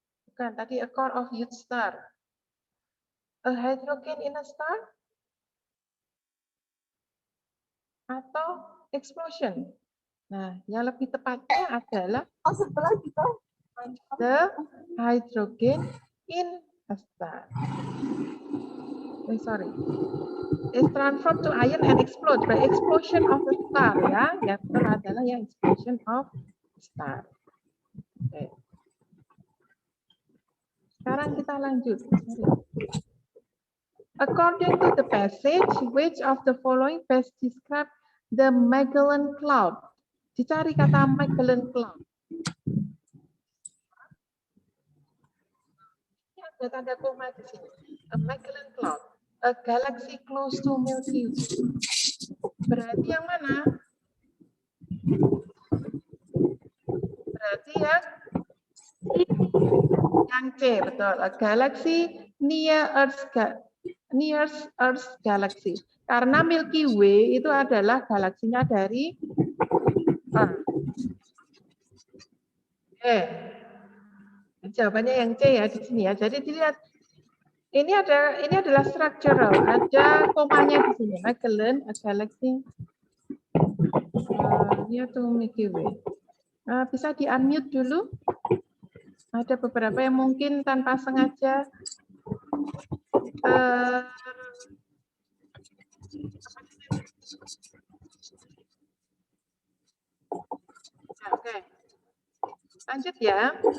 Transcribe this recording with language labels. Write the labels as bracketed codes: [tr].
[id] Bukan, tadi [en] a core of huge star. A hydrogen in a star? [id] Atau explosion? Nah, yang lebih tepatnya adalah [en] the hydrogen in a star. Sorry. Is transformed to iron and explode by explosion of the star ya. [id] Yang betul adalah ya [en] explosion of star. Okay. [id] Sekarang kita lanjut. [en] According to the passage, which of the following best describe the Magellan Cloud? [id] Dicari kata Magellan Cloud. Ini ada tanda koma di sini. [en] A Magellan Cloud, a galaxy close to Milky Way. [id] Berarti yang mana? Berarti yang C, betul. [en] A galaxy near Earth galaxy. [id] Karena Milky Way itu adalah galaksinya dari Earth. Jawabannya yang C ya di sini ya. Jadi dilihat ini adalah structural, ada komanya di sini. [en] Magellan, a galaxy near to Milky Way. [id] Bisa di-unmute dulu. Ada beberapa yang mungkin tanpa sengaja Oke. Lanjut ya.